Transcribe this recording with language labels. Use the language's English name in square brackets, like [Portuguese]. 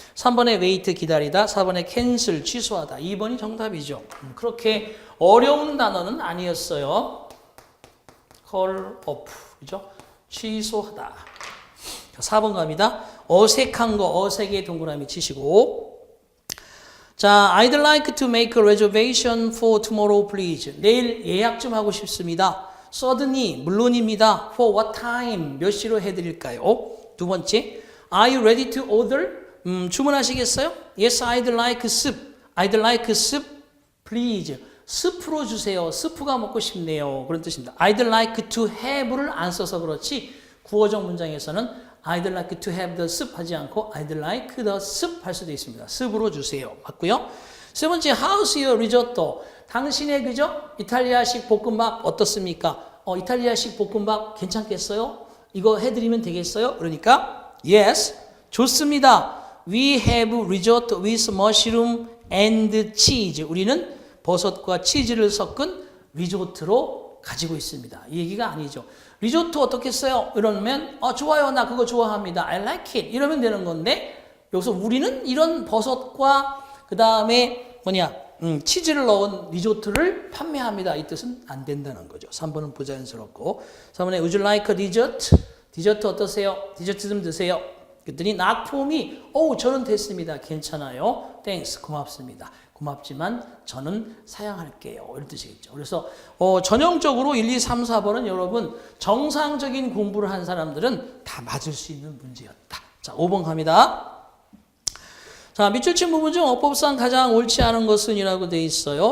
[Korean] 3번의 wait 기다리다, 4번의 cancel 취소하다. 2번이 정답이죠. 그렇게 어려운 단어는 아니었어요. call off, 그죠? 취소하다. 4번 갑니다. 어색한 거, 어색의 동그라미 치시고. 자, [English] I'd like to make a reservation for tomorrow, please. [Korean] 내일 예약 좀 하고 싶습니다. [English] Certainly, [Korean] 물론입니다. [English] For what time? [Korean] 몇 시로 해드릴까요? 두 번째, [English] Are you ready to order? [Korean] 주문하시겠어요? [English] Yes, I'd like soup. I'd like soup, please. [Korean] 스프로 주세요. 스프가 먹고 싶네요. 그런 뜻입니다. [English] I'd like to have [Korean] 를 안 써서 그렇지 구어적 문장에서는 [English] I'd like to have the soup [Korean] 하지 않고 [English] I'd like the soup [Korean] 할 수도 있습니다. 습으로 주세요. 맞고요. 세 번째, [English] how's your risotto? [Korean] 당신의 그죠? 이탈리아식 볶음밥 어떻습니까? 이탈리아식 볶음밥 괜찮겠어요? 이거 해드리면 되겠어요? 그러니까 yes, 좋습니다. [English] We have risotto with mushroom and cheese. [Korean] 우리는 버섯과 치즈를 섞은 리조트로 가지고 있습니다. 이 얘기가 아니죠. 리조트 어떻겠어요? 이러면 좋아요. 나 그거 좋아합니다. [English] I like it. [Korean] 이러면 되는 건데 여기서 우리는 이런 버섯과 그 다음에 치즈를 넣은 리조트를 판매합니다. 이 뜻은 안 된다는 거죠. 3번은 부자연스럽고 3번에 [English] Would you like a dessert? [Korean] 디저트 어떠세요? 디저트 좀 드세요. 그랬더니 [English] not for me. [Korean] 저는 됐습니다. 괜찮아요. [English] Thanks. [Korean] 고맙습니다. 고맙지만 저는 사양할게요. 이런 뜻이겠죠. 그래서 전형적으로 1, 2, 3, 4번은 여러분 정상적인 공부를 한 사람들은 다 맞을 수 있는 문제였다. 자, 5번 갑니다. 자, 밑줄 친 부분 중 어법상 가장 옳지 않은 것은 이라고 되어 있어요.